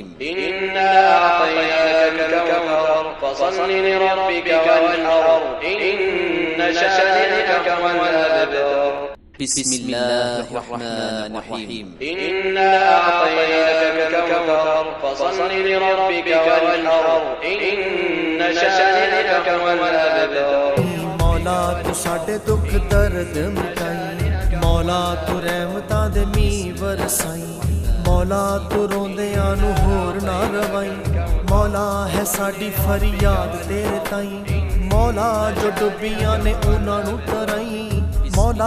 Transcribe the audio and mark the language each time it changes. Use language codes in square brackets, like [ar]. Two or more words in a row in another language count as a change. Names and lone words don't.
[ar] إنا أعطيناك الكوثر فصل لربك وانحر إن شانئك هو الأبتر. بسم الله الرحمن الرحيم. إنا أعطيناك الكوثر فصل لربك وانحر إن شانئك هو الأبتر. [pa] ਮੌਲਾ ਤੂ ਸਾਡੇ ਦੁਖ ਦਰਦ ਮਿਟਾਈ, ਮੌਲਾ ਤੂ ਰਹਿਮਤਾਂ ਦੇ ਮੀਂਹ ਵਰਸਾਈ, ਮੌਲਾ ਤੂ ਰੋਂਦਿਆਂ ਨੂੰ ਹੋਰ ਨਾ ਰਵਾਈ, ਮੌਲਾ ਹੈ ਸਾਡੀ ਫਰਿਆਦ ਤੇਰੇ ਤਾਈ, ਮੌਲਾ ਜੋ ਡੁਬਿਆਂ ਨੇ ਉਨ੍ਹਾਂ ਨੂੰ ਤਰਾਈ, ਮੌਲਾ